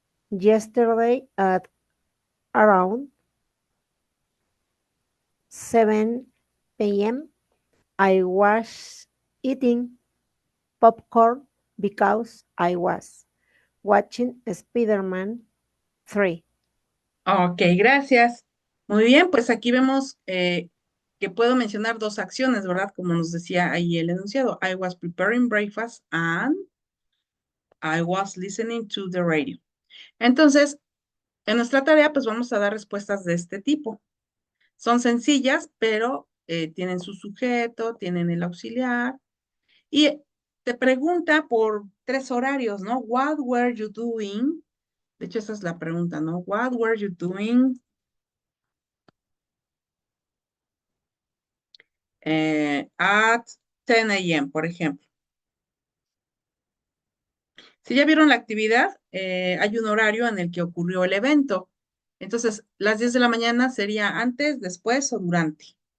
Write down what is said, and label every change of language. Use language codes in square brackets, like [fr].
[en] Yesterday at around 7 p.m., I was eating popcorn because I was watching Spider-Man 3. [es] Ok, gracias. Muy bien, pues aquí vemos que puedo mencionar dos acciones, ¿verdad? Como nos decía ahí el enunciado. [en] I was preparing breakfast and I was listening to the radio. [es] Entonces, en nuestra tarea, pues vamos a dar respuestas de este tipo. Son sencillas, pero tienen su sujeto, tienen el auxiliar y te pregunta por tres horarios, ¿no? [en] What were you doing? [es] De hecho, esa es la pregunta, ¿no? [en] What were you doing at 10 a.m., [es] por ejemplo? Si ya vieron la actividad, hay un horario en el que ocurrió el evento. Entonces, las 10 de la mañana sería antes, después o durante.